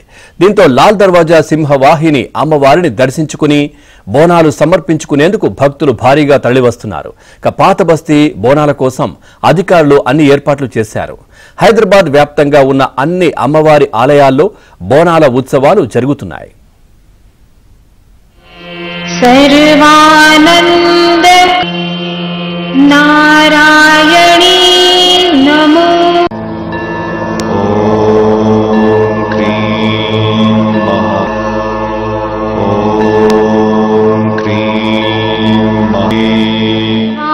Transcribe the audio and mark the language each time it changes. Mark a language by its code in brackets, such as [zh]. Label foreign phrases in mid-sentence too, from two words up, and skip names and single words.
[te] దీంతో లాల్ దర్వాజా సింహవాహిని అమ్మవారిని దర్శించుకుని బోనాలు సమర్పించుకునేందుకు భక్తులు భారీగా తరలివస్తున్నారు. ఇక పాత బస్తీ బోనాల కోసం అధికారులు అన్ని ఏర్పాట్లు చేశారు. హైదరాబాద్ వ్యాప్తంగా ఉన్న అన్ని అమ్మవారి ఆలయాల్లో బోనాల ఉత్సవాలు జరుగుతున్నాయి. [sa] सर्वानंद नारायणी नमो। ओम क्रीं महा ओम क्रीं महा